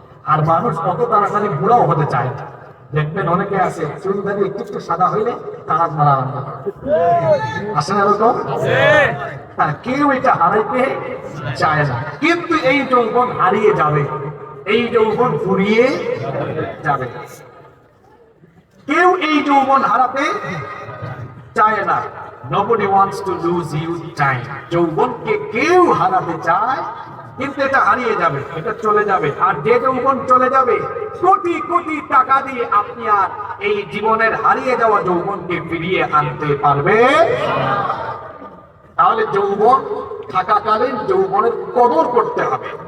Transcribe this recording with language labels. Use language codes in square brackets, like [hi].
[bn] আর মানুষ কত তাড়াতাড়ি বুড়াও হতে চায় না। দেখবেন অনেকে আছে চুল দাড়ি একটু একটু সাদা হইলে তারা মারা আরম্ভ করে। আসে না এরকম? কেউ এটা হারাইতে চায় না, কিন্তু এই যৌবন হারিয়ে যাবে, এই যৌবন ফুরিয়ে যাবে। কেউ এই যৌবন হারাতে চায় না। [en] Nobody wants to lose youth time. [bn] যৌবনকে কেউ হারাতে চায়, কিন্তু এটা হারিয়ে যাবে, এটা চলে যাবে। আর যে যৌবন চলে যাবে, কোটি কোটি টাকা দিয়ে আপনি আর এই জীবনের হারিয়ে যাওয়া যৌবনকে ফিরিয়ে আনতে পারবে। তাহলে যৌবন থাকাকালীন যৌবনের কদর করতে হবে।